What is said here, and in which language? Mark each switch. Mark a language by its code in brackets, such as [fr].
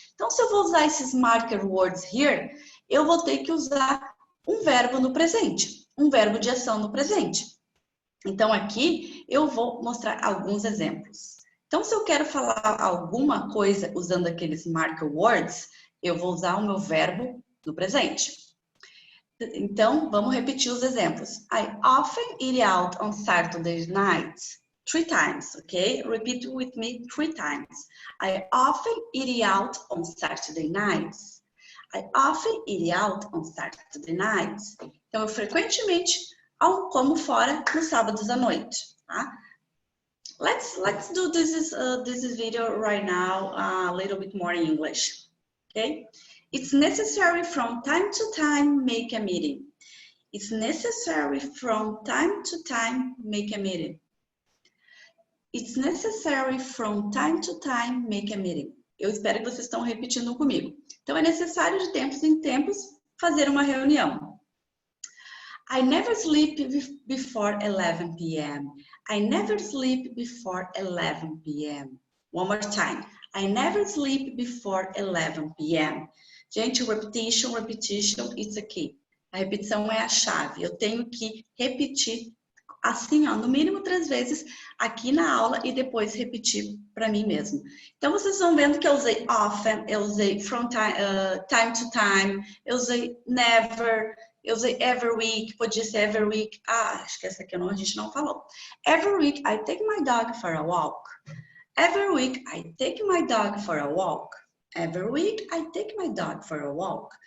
[pt] Então, se eu vou usar esses [en] marker words here, [pt] eu vou ter que usar um verbo no presente, um verbo de ação no presente. Então, aqui eu vou mostrar alguns exemplos. Então, se eu quero falar alguma coisa usando aqueles marker words, eu vou usar o meu verbo no presente. Então, vamos repetir os exemplos. [en] I often eat out on Saturday nights. 3 times, okay? Repeat with me 3 times. I often eat out on Saturday nights. I often eat out on Saturday nights. [pt] Então, eu frequentemente como fora nos sábados à noite, tá? [en] Let's do this video right now a little bit more in English, okay? It's necessary from time to time make a meeting. It's necessary from time to time make a meeting. It's necessary from time to time make a meeting. [pt] Eu espero que vocês estão repetindo comigo. Então, é necessário de tempos em tempos fazer uma reunião. [en] I never sleep before 11 p.m. I never sleep before 11 p.m. One more time. I never sleep before 11 p.m. [pt] Gente, [en] repetition, it's a key. [pt] A repetição é a chave. Eu tenho que repetir assim, ó, no mínimo 3 vezes aqui na aula e depois repetir para mim mesmo. Então, vocês vão vendo que eu usei often, eu usei from time to time, eu usei never, eu usei every week, podia ser every week. Ah, acho que essa aqui a gente não falou. [en] Every week I take my dog for a walk. Every week I take my dog for a walk. Every week I take my dog for a walk.